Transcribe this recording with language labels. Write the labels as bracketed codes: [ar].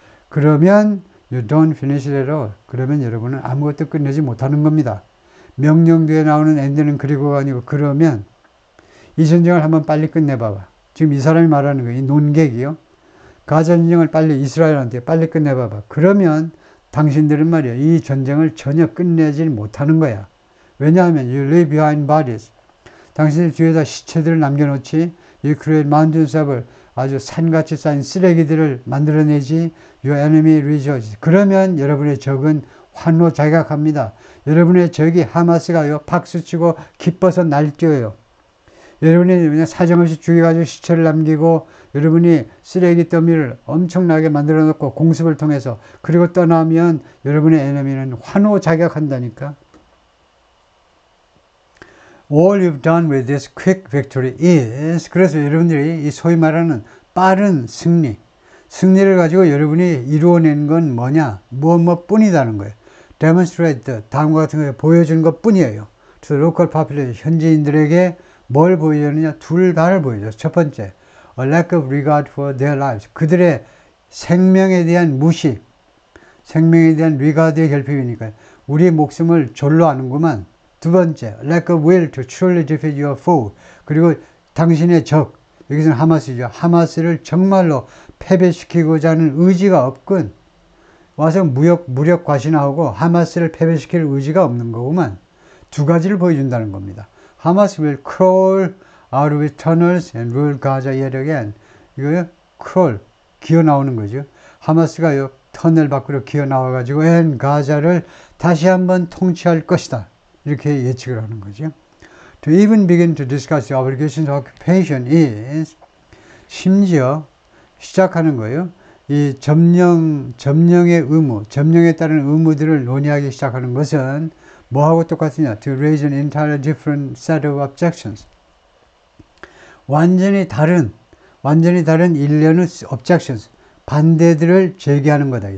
[ko] 그러면 [en] you don't finish it at all. [ko] 그러면 여러분은 아무것도 끝내지 못하는 겁니다. 명령 뒤에 나오는 엔드는 그리고가 아니고 그러면 이 전쟁을 한번 빨리 끝내봐봐. 지금 이 사람이 말하는 거예요. 이 논객이요. 가자 전쟁을 빨리 이스라엘한테 빨리 끝내봐봐. 그러면 당신들은 말이야. 이 전쟁을 전혀 끝내지 못하는 거야. 왜냐하면 [en] you leave behind bodies. [ko] 당신들 뒤에다 시체들을 남겨놓지. [en] You create mountains of [ko] 아주 산같이 쌓인 쓰레기들을 만들어내지. [en] Your enemy rejoices. [ko] 그러면 여러분의 적은 환호 자각합니다. 여러분의 적이 하마스가요, 박수치고 기뻐서 날뛰어요. 여러분이 그냥 사정없이 죽여가지고 시체를 남기고 여러분이 쓰레기 더미를 엄청나게 만들어 놓고 공습을 통해서 그리고 떠나면 여러분의 에너미는 환호 자격한다니까. [en] All you've done with this quick victory is, [ko] 그래서 여러분들이 이 소위 말하는 빠른 승리를 가지고 여러분이 이루어낸 건 뭐냐? 무엇 뿐이다는 거예요. Demonstrate, 다음과 같은 걸 보여준 것 뿐이에요. [en] To the local population, [ko] 현지인들에게 뭘 보여주느냐? 둘 다를 보여줘요. 첫 번째, [en] a lack of regard for their lives. [ko] 그들의 생명에 대한 무시, 생명에 대한 regard의 결핍이니까요. 우리의 목숨을 졸로 아는구만. [en] 두 번째, lack of will to truly defeat your foe. [ko] 그리고 당신의 적, 여기서는 하마스죠. 하마스를 정말로 패배시키고자 하는 의지가 없군. 와서 무력 과신하고 하마스를 패배시킬 의지가 없는 거구만. 두 가지를 보여준다는 겁니다. [en] 하마스 will crawl out of its tunnels and rule Gaza yet again. [ko] 이거요, crawl, 기어 나오는 거죠. 하마스가요, 터널 밖으로 기어 나와가지고 가자를 다시 한번 통치할 것이다. 이렇게 예측을 하는 거죠. [en] To even begin to discuss the obligations of occupation is, [ko] 심지어 시작하는 거예요. 이 점령의 의무, 점령에 따른 의무들을 논의하기 시작하는 것은 뭐하고 똑같으냐? [en] To raise an entirely different set of objections. [ko] 완전히 다른 일련의 objections, 반대들을 제기하는 거다.